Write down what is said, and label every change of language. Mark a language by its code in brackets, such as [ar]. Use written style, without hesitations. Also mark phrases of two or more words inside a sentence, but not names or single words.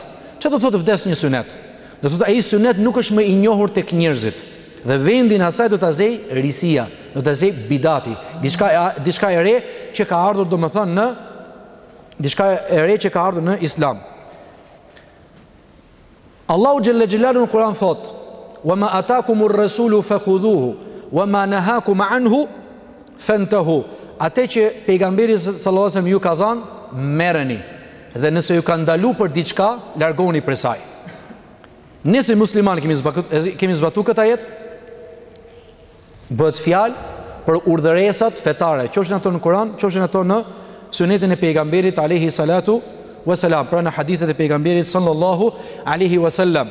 [sq] Çfarë do thotë vdes një sunet? Do thotë ai sunet nuk është më i njohur tek njerëzit. Dhe vendin asaj do ta zej risia, do ta zej bidati, diçka e re që ka ardhur, domethënë në diçka e re që ka ardhur në Islam. Allahu [ar] جل جلاله [sq] në Kur'an thot: [ar] "وما آتاكم الرسول فخذوه وما نهاكم عنه فانتهوا." [sq] Atë që pejgamberi [ar] صلى الله عليه وسلم [sq] ju ka dhënë, merreni, dhe nëse ju ka ndalu për diçka, largoni prej saj. Ne si muslimanë kemi zbatuar këtë ajet. Bëhet fjalë për urdhëresat fetare, qofshin ato në Kur'an, qofshin ato në sunetin e pejgamberit [ar] عليه الصلاة والسلام, [sq] pra në hadithet e pejgamberit [ar] صلى الله عليه وسلم.